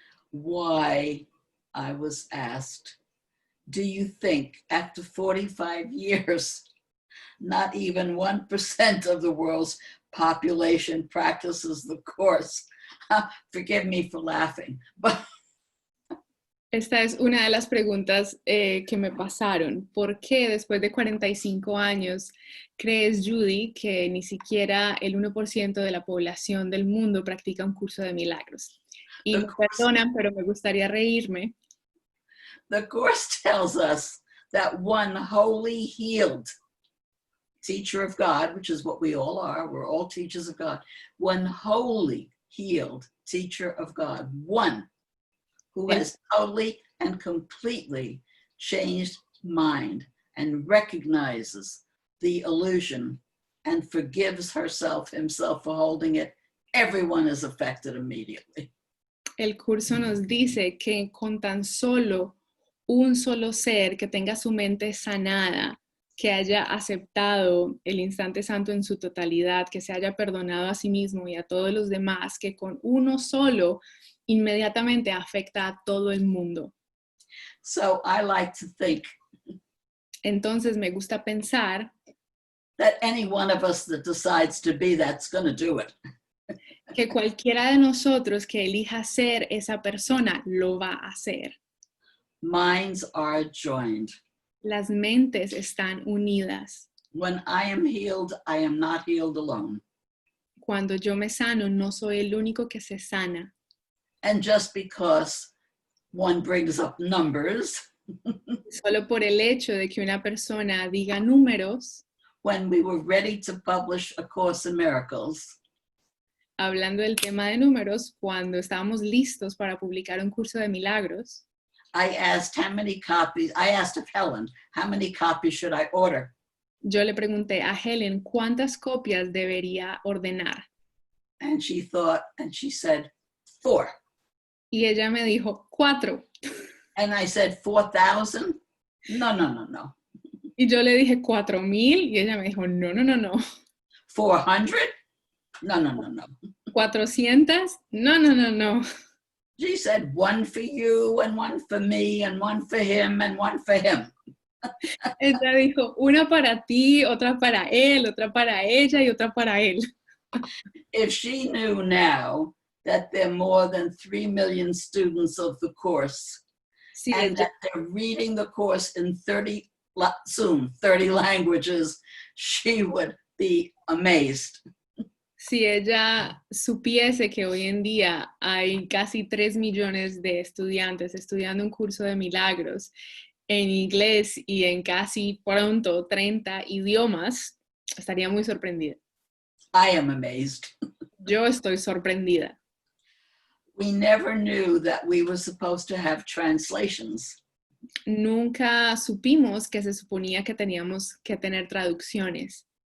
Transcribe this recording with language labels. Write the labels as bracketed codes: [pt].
[en] Why, I was asked, do you think after 45 years, not even 1% of the world's population practices the course? Forgive me for laughing, but [es] Esta es una de las preguntas que me pasaron. ¿Por qué después de 45 años crees, Judy, que ni siquiera el 1% de la población del mundo practica un curso de milagros? Y me perdonan, pero me gustaría reírme. [en] the course tells us that one wholly healed teacher of God, which is what we all are, we're all teachers of God, one wholly healed teacher of God, one who has totally and completely changed mind and recognizes the illusion and forgives himself for holding it. Everyone is affected immediately. [es] El curso nos dice que con tan solo un solo ser que tenga su mente sanada, que haya aceptado el instante santo en su totalidad, que se haya perdonado a sí mismo y a todos los demás, que con uno solo inmediatamente afecta a todo el mundo. [en] So I like to think [es] Entonces me gusta pensar [en] that any one of us that decides to be that's going to do it. [es] que cualquiera de nosotros que elija ser esa persona lo va a hacer. [en] Minds are joined. [es] Las mentes están unidas. [en] When I am healed, I am not healed alone. [es] Cuando yo me sano, no soy el único que se sana. [en] And just because one brings up numbers, [es] Solo por el hecho de que una persona diga números, [en] when we were ready to publish A Course in Miracles, [es] hablando del tema de números, cuando estábamos listos para publicar un curso de milagros, [en] I asked of Helen, how many copies should I order? [es] Yo le pregunté a Helen cuántas copias debería ordenar. [en] And she thought, and she said, 4. [es] Y ella me dijo 4. [en] And I said, 4,000? No. [es] Y yo le dije 4,000 y ella me dijo no. [en] 400? No. [es] 400? No. [en] She said, 1 for you and 1 for me and 1 for him and 1 for him. [es] Ella dijo, una para ti, otra para él, otra para ella y otra para él. [en] If she knew now that there are more than 3 million students of the course, [es] Si [en] and that they're reading the course in 30 languages, she would be amazed. [es] si ella supiese que hoy en día hay casi 3 millones de estudiantes estudiando un curso de milagros en inglés y en casi pronto 30 idiomas, estaría muy sorprendida. [en] I am amazed. [es] Yo estoy sorprendida. [en] We never knew that we were supposed to have translations. [es] Nunca supimos que se suponía que teníamos que tener traducciones,